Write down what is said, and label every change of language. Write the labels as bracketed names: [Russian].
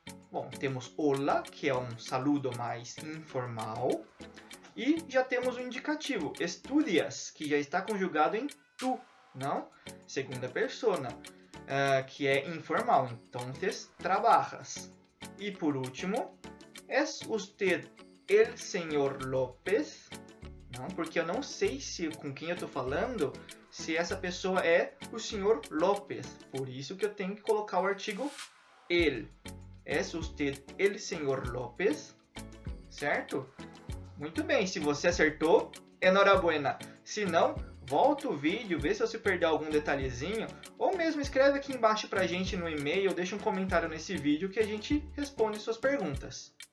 [Portuguese] Bom, temos hola, que é um saludo mais informal, e já temos o indicativo, estudias, que já está conjugado em tu, não? Segunda persona. Que é informal, então trabajas. E por último, [Spanish] ¿es usted el señor López? [Portuguese] Não, porque eu não sei com quem eu estou falando, se essa pessoa é o senhor López. Por isso que eu tenho que colocar o artigo el. [Spanish] ¿Es usted el señor López? [Portuguese] Certo? Muito bem, se você acertou, enhorabuena. Se não, volta o vídeo, vê se você perdeu algum detalhezinho, ou mesmo escreve aqui embaixo pra gente no e-mail, ou deixa um comentário nesse vídeo que a gente responde suas perguntas.